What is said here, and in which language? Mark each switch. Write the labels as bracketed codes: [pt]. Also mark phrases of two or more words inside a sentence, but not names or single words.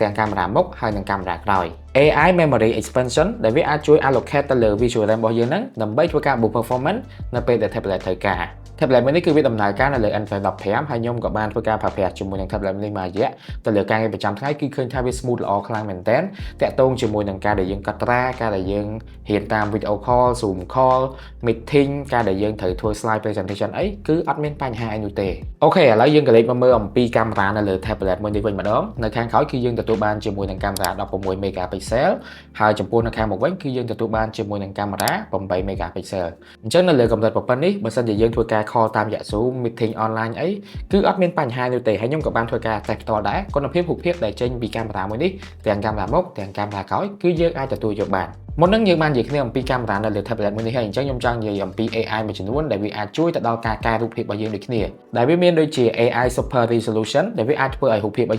[km] ទាំងកាមេរ៉ាមុខហើយនិងកាមេរ៉ាក្រោយ AI Memory Expansion ដែលវាអាចជួយ allocate ទៅលើ Visual RAM របស់យើងហ្នឹងដើម្បីធ្វើការ [en] boost performance [km] នៅពេលដែល tablet ត្រូវការ tablet មួយនេះគឺវា ដំណើរការនៅលើ Android 15ហើយខ្ញុំក៏បានធ្វើការប្រើប្រាស់ជាមួយនឹង tablet នេះមួយរយៈទៅលើការងារប្រចាំថ្ងៃគឺឃើញថាវា smooth ល្អខ្លាំងមែនទែនតាក់ទងជាមួយនឹងការដែលយើងកត់ត្រាការដែលយើងរៀនតាម [en] video call Zoom call meeting [km] ការដែលយើងត្រូវធ្វើ [en] slide presentation [km] អីគឺអត់មានបញ្ហាអីនោះទេអូខេឥឡូវយើងក៏លេចមកមើលអំពីកាមេរ៉ានៅលើ tablet មួយនេះវិញម្ដងនៅខាងក្រោយគឺយើងទទួលបានជាមួយនឹងកាមេរ៉ា16 megapixel ហើយចំពោះនៅខាងមុខវិញគឺយើងទទួលបានជាមួយនឹងកាមេរ៉ា 8 megapixel អញ្ចឹងនៅលើកម្រិតប្រព័ន្ធនេះបើសិនជាយើងធ្វើការ call តាមរយៈ [en] Zoom meeting online [km] អីគឺអត់មានបញ្ហានោះទេហើយខ្ញុំក៏បានធ្វើការ test ផ្ទាល់ដែរគុណភាពរូបភាពដែលចេញពីកាមេរ៉ាមួយនេះទាំងកាមេរ៉ាមុខទាំងកាមេរ៉ាក្រោយគឺយើងអាចទទួលយកបានមុននឹងយើងបាននិយាយគ្នាអំពីកាមេរ៉ានៅលើ tablet មួយនេះហើយអញ្ចឹងខ្ញុំចង់និយាយអំពី AI មួយចំនួនដែលវាអាចជួយទៅដល់ការកែរូបភាពរបស់យើងដូចគ្នាដែលវាមានដូចជា AI Super Resolution ដែលវាអាចធ្វើឲ្យរូបភាពរបស់